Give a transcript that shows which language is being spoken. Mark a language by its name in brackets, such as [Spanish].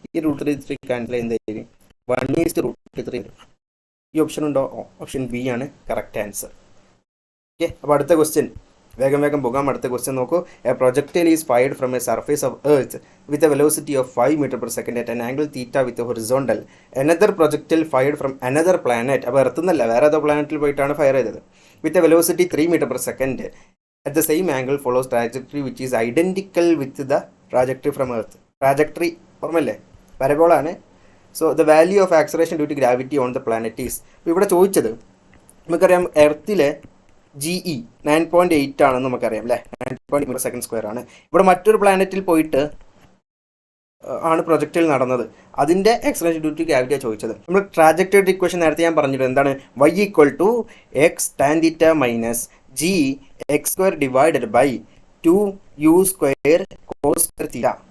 [Malayalam] ഈ √3 ക്യാൻസൽ എന്തായാലും 1/√3 വരും. ഈ ഓപ്ഷൻ ഉണ്ടോ? ഓപ്ഷൻ ബി ആണ് കറക്റ്റ് ആൻസർ. ഓക്കെ, അപ്പോൾ അടുത്ത ക്വസ്റ്റ്യൻ വേഗം പോകാം. അടുത്ത ക്വസ്റ്റ്യൻ നോക്കൂ. [English] A projectile is fired from a surface of earth with a velocity of 5 m/s at an angle theta with a horizontal. Another projectile fired from another planet. [Malayalam] അപ്പോൾ earth എന്നല്ല, വേറെ ഏതോ പ്ലാനറ്റിൽ പോയിട്ടാണ് ഫയർ ചെയ്തത്. [English] With a velocity 3 m/s at the same angle follows trajectory which is identical with the trajectory from earth. [Malayalam] Trajectory ഓർമ്മല്ലേ? പരബോളാണ്. [English] So the value of acceleration due to gravity on the planet is. [Malayalam] അപ്പോൾ ഇവിടെ ചോദിച്ചത് നമുക്കറിയാം, എർത്തിലെ GE 9.8 ആണെന്ന് നമുക്കറിയാം അല്ലേ? 9.8 m/s ആണ്. ഇവിടെ മറ്റൊരു പ്ലാനറ്റിൽ പോയിട്ട് ആണ് പ്രൊജക്റ്റിൽ നടന്നത്. അതിൻ്റെ ആക്സലറേഷൻ ഡ്യൂ ടു ഗ്രാവിറ്റിയാണ് ചോദിച്ചത്. നമ്മൾ ട്രാജക്ടറി ഇക്വേഷൻ നേരത്തെ ഞാൻ പറഞ്ഞിട്ടുണ്ട്. എന്താണ്? [English] y equal to x tan θ minus g x² divided by 2u² cos square theta.